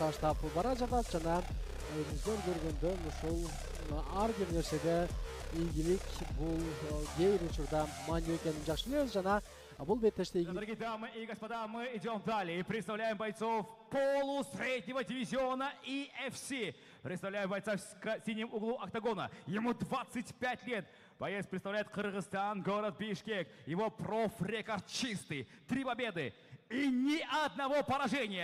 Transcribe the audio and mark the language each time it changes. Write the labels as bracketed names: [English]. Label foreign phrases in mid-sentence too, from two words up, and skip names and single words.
[Kyrgyz] таштап бара жатат жана өзүңүздөр көргөндө ушул ар бир нерседе ийгилик бул кээ бир учурда маанилүү экенин жакшы билебиз жана бул беттеште ийгилик. [Russian] Дорогие дамы и господа, мы идем далее и представляем бойцов полусреднего дивизиона EFC. Представляем бойца в синем углу октагона. Ему 25 лет. Боец представляет Кыргызстан, город Бишкек. Его профрекорд чистый. 3 победы и ни одного поражения.